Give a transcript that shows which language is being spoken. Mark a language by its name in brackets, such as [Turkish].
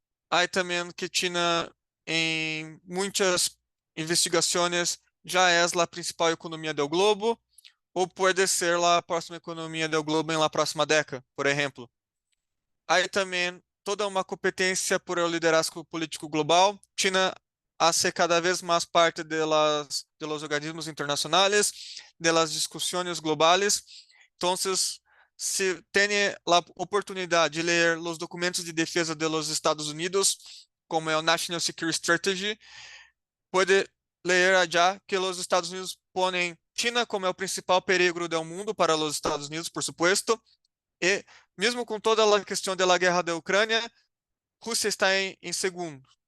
[Portuguese] Aí também que China em muitas investigações já é a principal economia do globo, ou pode ser a próxima economia do globo em [Spanish] la próxima [Portuguese] década, por exemplo. Aí também toda uma competência por [Spanish] el liderazgo [Portuguese] político global. [Spanish] China hace cada vez mais parte de los organismos internacionales, de las discusiones globales. [Portuguese] Entonces, se tem a oportunidade de ler os documentos de defesa de [Spanish] los [Portuguese] Estados Unidos, como é o National Security Strategy, pode ler [Spanish] allá [Portuguese] que os Estados Unidos põem China como é o principal perigo do mundo para os Estados Unidos, [Spanish] por supuesto, [Portuguese] e mesmo com toda a questão da guerra da Ucrânia, Rússia está em segundo.